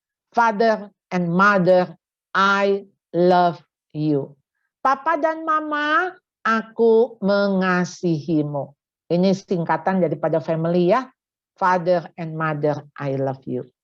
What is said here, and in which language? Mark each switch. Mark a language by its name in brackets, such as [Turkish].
[English] Father and mother, I love you. [Indonesian] Papa dan mama, aku mengasihimu. Ini singkatan daripada family, ya. [English] Father and mother, I love you.